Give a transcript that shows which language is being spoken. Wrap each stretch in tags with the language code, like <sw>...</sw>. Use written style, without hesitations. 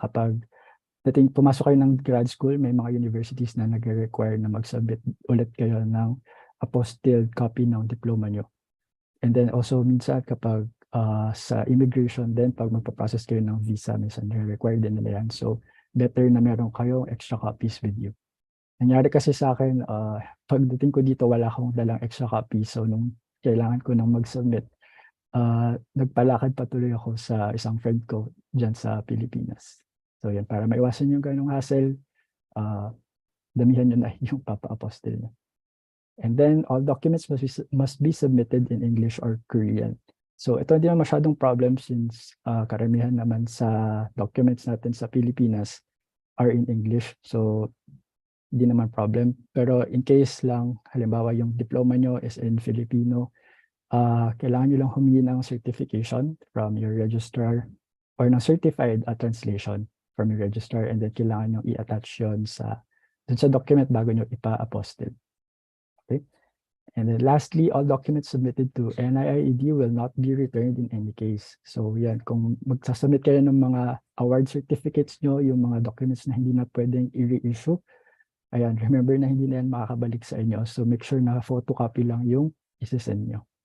<tl>Kapag pumasok kayo ng grad school, may mga universities na nag-require na mag-submit ulit kayo ng apostilled copy ng diploma nyo. And then also, minsan kapag sa immigration din, pag magpa-process kayo ng visa, minsan required din nila yan.</tl> <en>So, better</en> <tl>na meron kayong</tl> <en>extra copies with you.</en> <tl>Nangyari kasi sa akin, pagdating ko dito, wala akong dalang extra copy. So, nung kailangan ko nang mag-submit, nagpalakad patuloy ako sa isang friend ko dyan sa Pilipinas. So, yan, para maiwasan yung ganong hassle, damihan nyo na yung papa-apostle nyo.</tl> <en>And then, all documents must be submitted in English or Korean.</en> <tl>So, ito hindi na masyadong problem since karamihan naman sa documents natin sa Pilipinas</tl> <en>are in English.</en> <tl>So, hindi naman problem. Pero in case lang, halimbawa yung diploma nyo is in Filipino, kailangan nyo lang humingi ng certification from your registrar or ng certified translation from your registrar, and then kailangan nyo i-attach yun dun sa document bago nyo ipa-apostle. Okay?</tl> <en>And then lastly, all documents submitted to NIIED will not be returned in any case.</en> <tl>So yan, kung magsasubmit kayo ng mga award certificates nyo, yung mga documents na hindi na pwedeng i-reissue, ayan, remember na hindi na yan makakabalik sa inyo. So</tl> <en>make sure</en> <tl>na photocopy lang yung isisend nyo.</tl>